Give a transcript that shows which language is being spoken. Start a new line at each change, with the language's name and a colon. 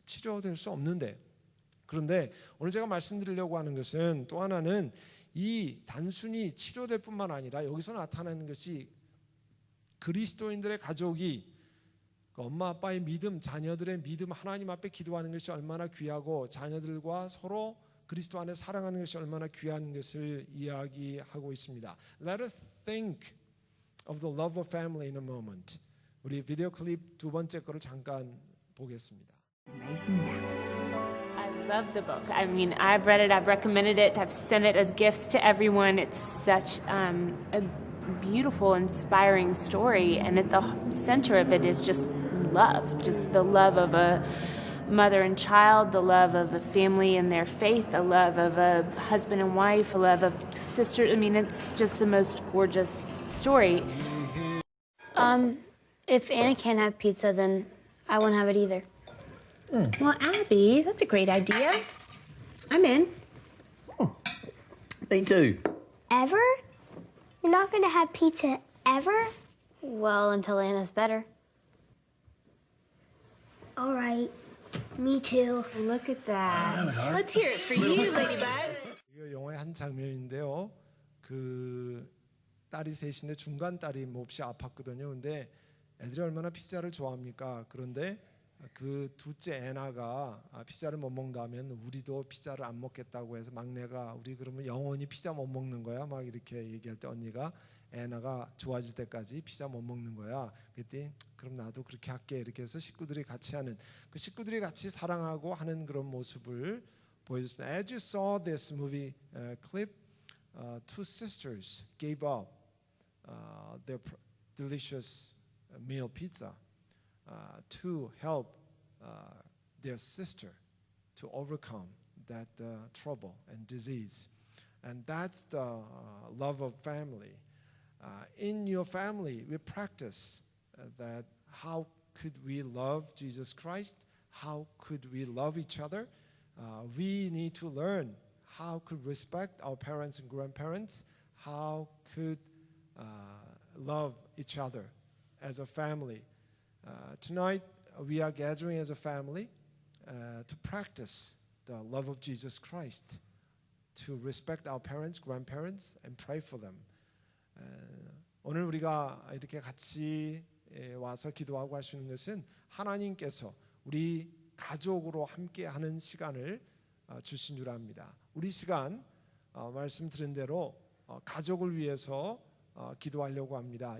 Korean: 치료될 수 없는데 그런데 오늘 제가 말씀드리려고 하는 것은 또 하나는 이 단순히 치료될 뿐만 아니라 여기서 나타나는 것이 그리스도인들의 가족이 엄마 아빠의 믿음, 자녀들의 믿음, 하나님 앞에 기도하는 것이 얼마나 귀하고 자녀들과 서로 그리스도 안에 사랑하는 것이 얼마나 귀한 것을 이야기하고 있습니다.
English: Let us think of the love of family in a moment.
Korean: 우리 비디오 클립 두 번째 거를 잠깐 보겠습니다.
English: I love the book. I mean, I've read it, I've recommended it, I've sent it as gifts to everyone. It's such a beautiful, inspiring story, and at the center of it is just love, just the love of a mother and child, the love of a family and their faith, the love of a husband and wife, a love of sisters. I mean, it's just the most gorgeous story. If Anna can't have pizza, then I won't have it either. Well, Abby, that's a great idea. I'm in. Me too. Ever? You're not going to have pizza ever? Well, until Anna's better. All right. Me too. Look at that. Let's hear it for you, Ladybug.
Korean: 이 영화의 한 장면인데요. 그 딸이 셋인데 중간 딸이 몹시 아팠거든요. 근데 애들이 얼마나 피자를 좋아합니까? 그런데 그 둘째 애나가 피자를 못 먹는다면 우리도 피자를 안 먹겠다고 해서 막내가 우리 그러면 영원히 피자 못 먹는 거야? 막 이렇게 얘기할 때 언니가 애나가 좋아질 때까지 피자 못 먹는 거야. 그랬더니 그럼 나도 그렇게 할게. 이렇게 해서 식구들이 같이 하는 그 식구들이 같이 사랑하고 하는 그런 모습을 보여줬습니다.
English: As you saw this movie clip, two sisters gave up their delicious meal pizza to help their sister to overcome that trouble and disease. And that's the love of family. In your family, we practice that how could we love Jesus Christ? How could we love each other? We need to learn how could respect our parents and grandparents, how could love each other as a family. Tonight, we are gathering as a family to practice the love of Jesus Christ, to respect our parents, grandparents, and pray for them.
Korean: 오늘 우리가 이렇게 같이 와서 기도하고 할 수 있는 것은 하나님께서 우리 가족으로 함께하는 시간을 주신 줄 압니다. 우리 시간 말씀 드린 대로 가족을 위해서 기도하려고 합니다.